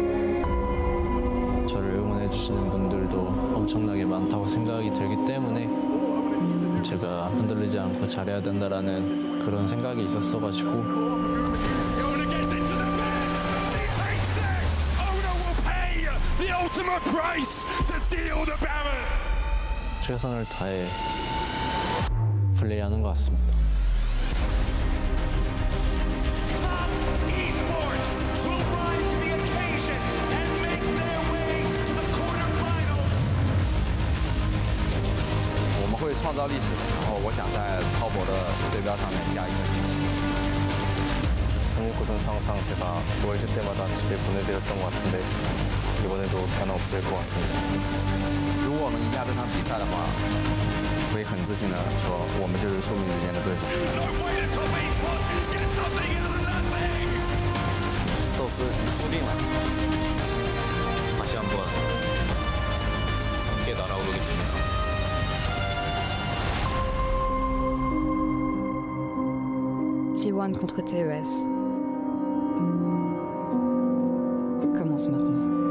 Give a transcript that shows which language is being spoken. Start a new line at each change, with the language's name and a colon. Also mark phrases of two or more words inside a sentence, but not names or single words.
Korean: 저를 응원해 주시는 분들도 엄청나게 많다고 생각이 들기 때문에 제가 흔들리지 않고 잘해야 된다라는 그런 생각이 있었어가지고 최선을 다해 플레이하는 것 같습니다.
Chinese: 我们会创造历史，然后我想在滔博的对标上面加一个零。
Korean: 36 선수 항상 제가 월즈 때마다 집에 보내드렸던 것 같은데 이번에도 변화 없을 것 같습니다.
Chinese: 如果我们赢下这场比赛的话，会很自信的说，我们就是宿命之间的对手。宙斯，你输定了。
Korean: 다시 한번 함께 날아오르겠습니다.
French: T1 contre TES. Commence maintenant.